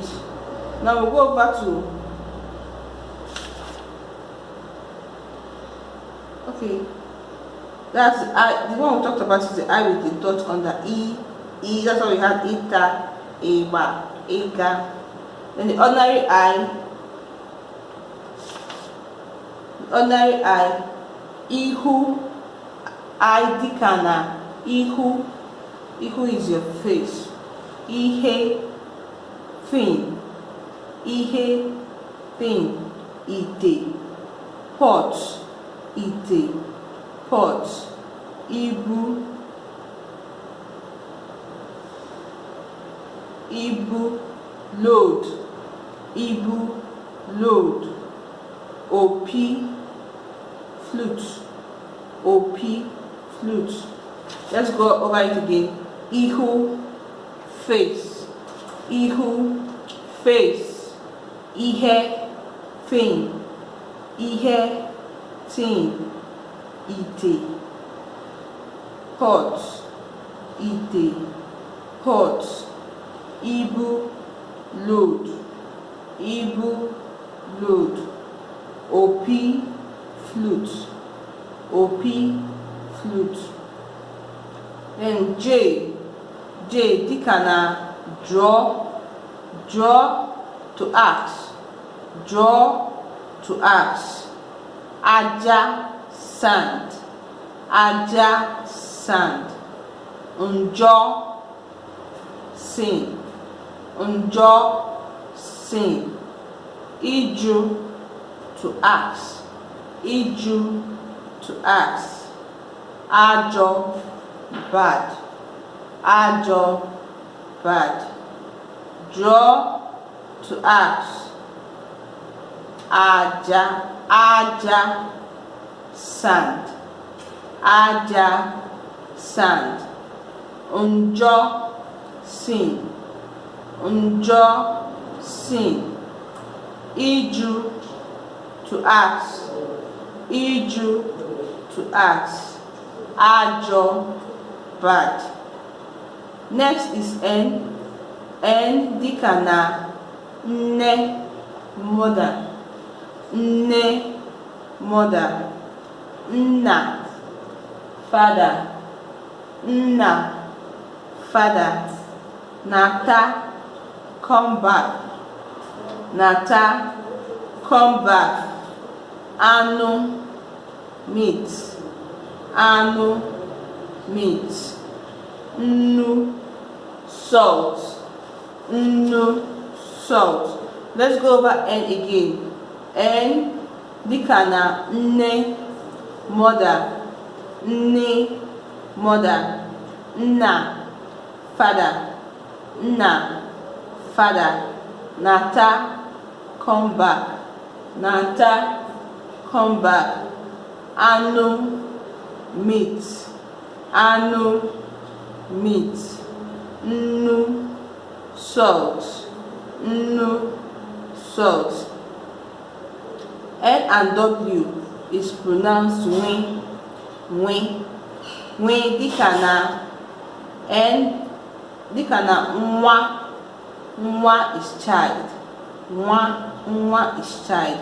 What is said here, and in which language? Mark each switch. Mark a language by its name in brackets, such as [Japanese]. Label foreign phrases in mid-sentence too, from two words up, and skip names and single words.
[English] Now we go back to, okay, that's I. The one we talked about is the I with the dot under E. E, that's why we had ita, eba, ega. Then the ordinary I, [Igbo] ihu, I dịka na ihu. [English] Ihu is your face. Ihe, thing. Ihe, thing. Ite, pot. Ite, pot. Ibu, load. Ibu, load. Opi, flute. Opi, flute. Let's go over it again. Ihu, face. Ihu, face, ihe, thing, ihe, thing, ite. Pot, ite, pot. Ibu, load, ibu, load. Opi, flute, opi, flute. Then J [Igbo] dịka na [English] draw, draw to ask, draw to ask. Aja, sand, aja, sand. Njọ, sin, njọ, sin. Iju, to ask, iju, to ask. Ajọ, bad, ajọ, bad. Draw, to ask. Aja, aja, sand, aja, sand. Njọ, sin, njọ, sin. Iju, to ask, iju, to ask. Ajọ, bad. Next is N [Igbo] dịka na nne, [English] mother, nne, mother. Nna, father, nna, father. Nata, come back, nata, come back. Anụ, meat, anụ, meat. Nnu, salt, nnu, salt. Let's go over N again. [Igbo] N dịka na nne, mother, nne, mother. [English] Nna, father, nna, father. Nata, come back, nata, come back. Anụ, meat, anụ, meat. Nnu, salt, nnu, salt. N and W is pronounced nwe, nwe. [Igbo] Nwe dịka na N dịka na nwa, nwa [English] is child, [Igbo] nwa [English] is child.